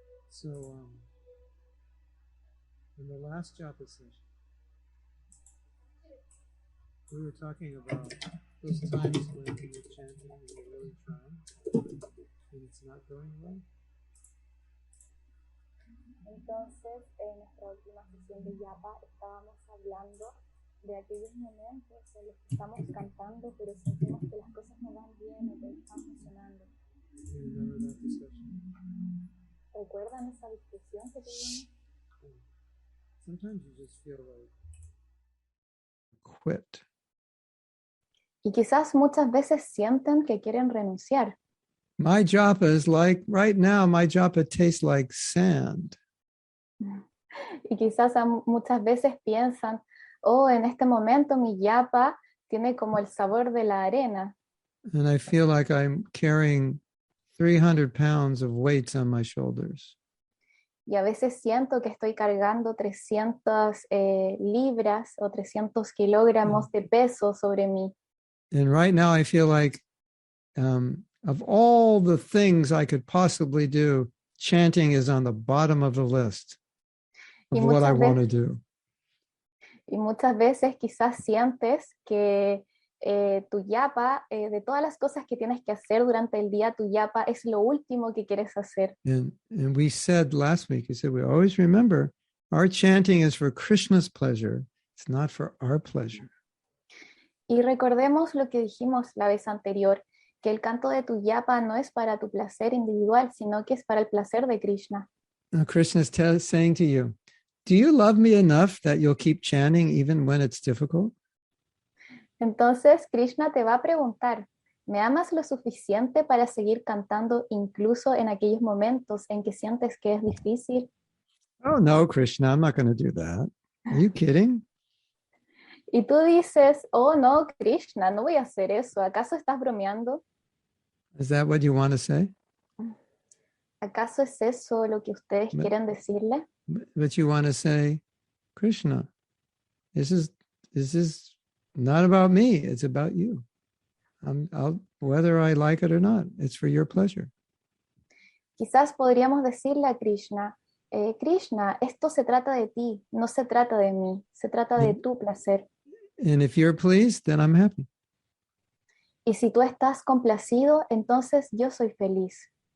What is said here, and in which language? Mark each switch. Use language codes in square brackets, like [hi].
[en] So, in the last Japa session, we were talking about those times when you're chanting and you're really trying and it's not going well. [es] Entonces, en nuestra última sesión de Japa estábamos hablando de aquellos momentos en los que estamos cantando, pero sentimos que las cosas no van bien o que no están funcionando. ¿Recuerdan esa discusión que tuvimos? [en] Sometimes you just feel like quit. [es] Y quizás muchas veces sienten que quieren renunciar. [en] My japa is like, right now, my japa tastes like sand. [es] Y quizás muchas veces piensan, oh, en este momento mi japa tiene como el sabor de la arena. [en] And I feel like I'm carrying 300 pounds of weights on my shoulders. [es] Y a veces siento que estoy cargando 300 libras o 300 kilogramos de peso sobre mí. [en] And right now I feel like of all the things I could possibly do, chanting is on the bottom of the list of what I want to do. [es] Y muchas veces quizás sientes que tu japa, de todas las cosas que tienes que hacer durante el día, tu japa es lo último que quieres hacer. [en] And we said last week, we said, we always remember our chanting is for Krishna's pleasure. It's not for our pleasure. [es] Y recordemos lo que dijimos la vez anterior, que el canto de tu japa no es para tu placer individual, sino que es para el placer de Krishna. [en] Now Krishna is saying to you, do you love me enough that you'll keep chanting even when it's difficult? [es] Entonces Krishna te va a preguntar, ¿me amas lo suficiente para seguir cantando incluso en aquellos momentos en que sientes que es difícil? [en] Oh no, Krishna, I'm not going to do that. Are you kidding? [es] Y tú dices, oh no, Krishna, no voy a hacer eso. ¿Acaso estás bromeando? [en] Is that what you want to say? [es] ¿Acaso es eso lo que ustedes quieren decirle? [en] But you want to say, Krishna, this is not about me. It's about you. Whether I like it or not, it's for your pleasure. [es] Quizás podríamos decirle a Krishna, Krishna, esto se trata de ti, no se trata de mí, se trata de tu placer. [en] And if you're pleased, then I'm happy. [es] Y si tú estás complacido, entonces yo soy feliz.